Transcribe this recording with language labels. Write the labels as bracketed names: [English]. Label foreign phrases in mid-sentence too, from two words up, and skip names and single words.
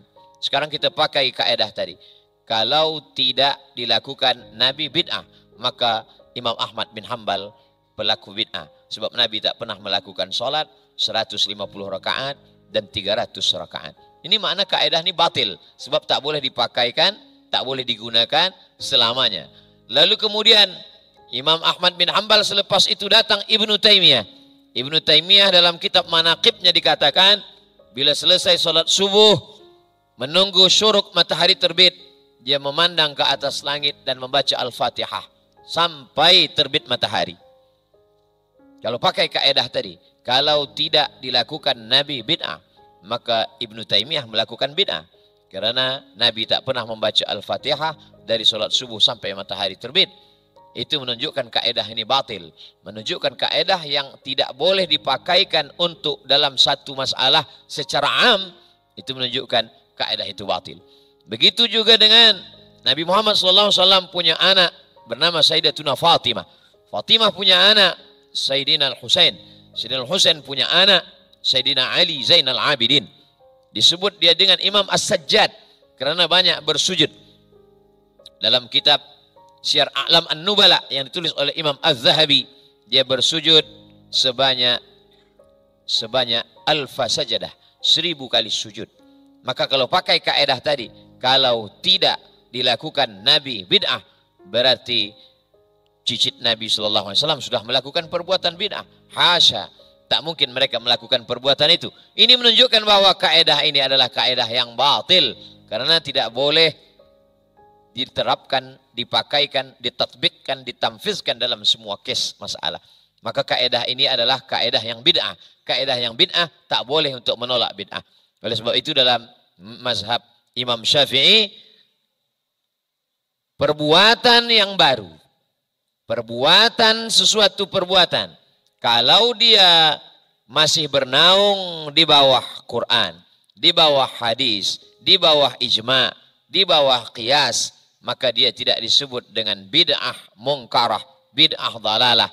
[Malay] Sekarang kita pakai kaedah tadi. Kalau tidak dilakukan Nabi bid'ah, maka Imam Ahmad bin Hanbal pelaku bid'ah. Sebab Nabi tak pernah melakukan sholat 150 rakaat dan 300 rakaat. Ini makna kaedah ini batil. Sebab tak boleh dipakaikan, tak boleh digunakan selamanya. Lalu kemudian Imam Ahmad bin Hanbal selepas itu datang Ibnu Taimiyah. Ibnu Taimiyah dalam kitab Manaqibnya dikatakan, bila selesai sholat subuh, menunggu syuruk matahari terbit, dia memandang ke atas langit dan membaca Al-Fatihah sampai terbit matahari. Kalau pakai kaedah tadi, kalau tidak dilakukan Nabi bid'ah, maka Ibnu Taimiyah melakukan bid'ah. Karena Nabi tak pernah membaca Al-Fatihah dari sholat subuh sampai matahari terbit. Itu menunjukkan kaedah ini batil. Menunjukkan kaedah yang tidak boleh dipakaikan untuk dalam satu masalah secara am. Itu menunjukkan kaedah itu batil. Begitu juga dengan Nabi Muhammad SAW punya anak bernama Sayyidatuna Fatimah. Fatimah punya anak Sayyidina Al-Husain. Sayyidina Al-Husain punya anak Sayyidina Ali Zainal Abidin. Disebut dia dengan Imam As-Sajjad karena banyak bersujud. Dalam kitab Syiar A'lam An-Nubala yang ditulis oleh Imam Az-Zahabi, dia bersujud sebanyak [Arabic] alfa sajadah, [Malay] 1000 kali sujud. Maka kalau pakai kaedah tadi, kalau tidak dilakukan Nabi bid'ah, berarti cicit Nabi SAW sudah melakukan perbuatan bid'ah. Hasya, tak mungkin mereka melakukan perbuatan itu. Ini menunjukkan bahwa kaedah ini adalah kaedah yang batil. Karena tidak boleh diterapkan, dipakaikan, ditatbikkan, ditamfizkan dalam semua kes masalah. Maka kaedah ini adalah kaedah yang bid'ah. Kaedah yang bid'ah tak boleh untuk menolak bid'ah. Oleh sebab itu dalam mazhab Imam Syafi'i, perbuatan yang baru, perbuatan sesuatu perbuatan, kalau dia masih bernaung di bawah Quran, di bawah hadis, di bawah ijma', di bawah qiyas, maka dia tidak disebut dengan [Arabic] bid'ah mungkarah, bid'ah dalalah.